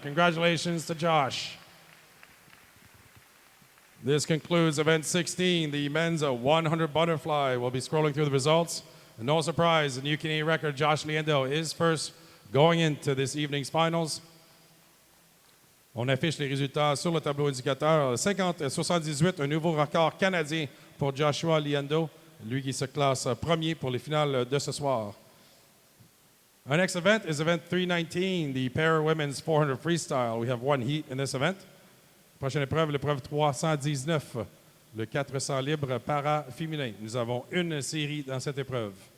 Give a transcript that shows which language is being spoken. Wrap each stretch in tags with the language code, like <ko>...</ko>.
<en>Congratulations to Josh. This concludes event 16, the men's 100 butterfly. We'll be scrolling through the results. And no surprise, the new Canadian record, Josh Luyendo, is first going into this evening's finals.</en> <fr>On affiche les résultats sur le tableau indicateur. 50-78, un nouveau record canadien pour Joshua Luyendo, lui qui se classe premier pour les finales de ce soir.</fr> <en>Our next event is event 319, the Para Women's 400 Freestyle. We have one heat in this event.</en> <fr>Prochaine épreuve, l'épreuve 319, le 400 libre para féminin. Nous avons une série dans cette épreuve.</fr>